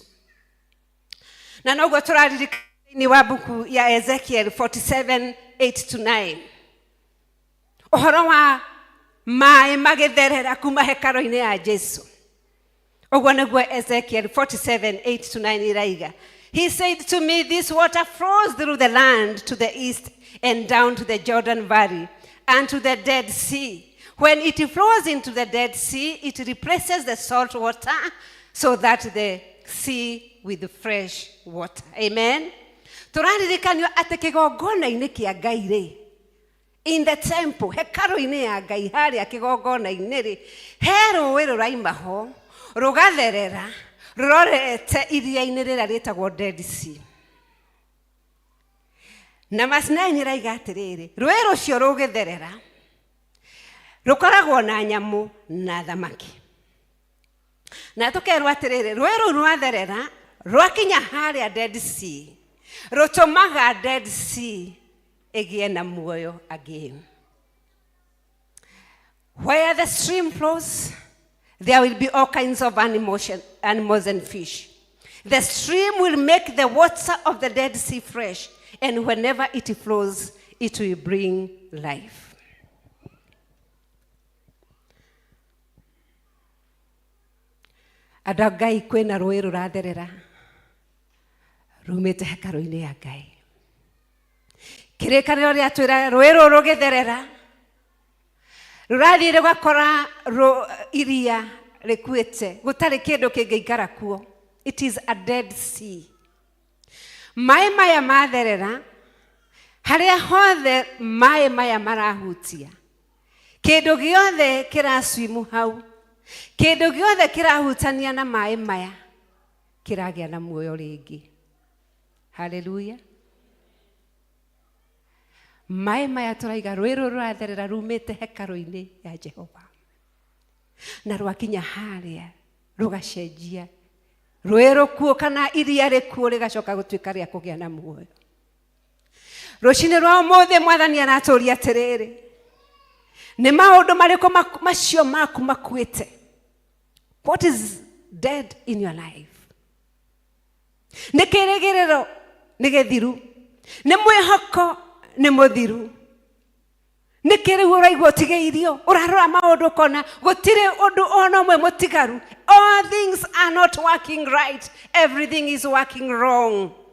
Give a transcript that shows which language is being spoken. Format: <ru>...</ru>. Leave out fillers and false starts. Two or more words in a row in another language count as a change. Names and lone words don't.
<ki>Na noguo tũraririkana thĩinĩ wa buku ya Ezekiel 47:8-9, ũhoro wa maĩ magĩtherera kuma hekarũ-inĩ ya Jesu. Ũguo nĩguo Ezekiel 47:8-9 iraiga.</ki> <en>He said to me, this water flows through the land to the east and down to the Jordan Valley and to the Dead Sea. When it flows into the Dead Sea, it replaces the salt water so that the sea with fresh water. Amen.</en> <ki>Tũraririkanio atĩ kĩgongona-inĩ kĩa Ngai-rĩ,</ki> <en>in the temple,</en> <ki>hekalu-inĩ ya Ngai harĩa kĩgongona-inĩ rĩ, he rũĩ rũraima ho, rũgatherera, rũrorete iria-inĩ rĩrĩa rĩtagwo Dead Sea. Na verse 9 ĩrauga atĩrĩrĩ, rũĩ rũcio rũgĩtherera, rũkoragwo na nyamũ na thamaki. Na tũkerwo atĩrĩrĩ, rũĩ rũu rwatherera, rwakinya harĩa Dead Sea, rũtũmaga Dead Sea ĩgĩe na muoyo again.</ki> <en>Where the stream flows, there will be all kinds of animals and fish. The stream will make the water of the Dead Sea fresh, and whenever it flows, it will bring life.</en> <ki>Andũ a Ngai, kwĩna rũĩ rũratherera rumĩte hekarũ-inĩ ya Ngai. Kĩrĩkanĩro rĩatwĩra rũĩ rũrũ rũgĩtherera, rũrathiĩ rũgakora iria rĩkuĩte, gũtarĩ kĩndũ kĩngĩikara kuo.</ki> <en>It is a Dead Sea.</en> <ki>Maĩ maya matherera, harĩa hothe maĩ maya marahutia, kĩndũ gĩothe kĩraswimu hau, kĩndũ gĩothe kĩrahutania na maĩ maya kĩragĩa na muoyo rĩngĩ. Hallelujah. Maĩ maya tũraiga rũĩ rũrũ rũratherera rumĩte hekarũ-inĩ ya Jehova, na rwakinya harĩa rũgacenjia rũĩ rũkuo kana iria rĩkuo rĩgacoka gũtuĩka rĩa kũgĩa na muoyo. Rũcinĩ rwa ũmũthĩ Mwathani aratũria atĩrĩrĩ, nĩ maũndũ marĩkũ macio maku makuĩte?</ki> <en>What is dead in your life?</en> <ki>Nĩ kĩrĩgĩrĩro nĩ gĩthiru, nĩ mwĩhoko nĩ mũthiru, nĩ kĩrĩu ũraigua ũtigĩirio, ũrarora maũndũ ũkona gũtirĩ ũndũ ona ũmwe mũtigaru.</ki> <en>All things are not working right, everything is working wrong.</en>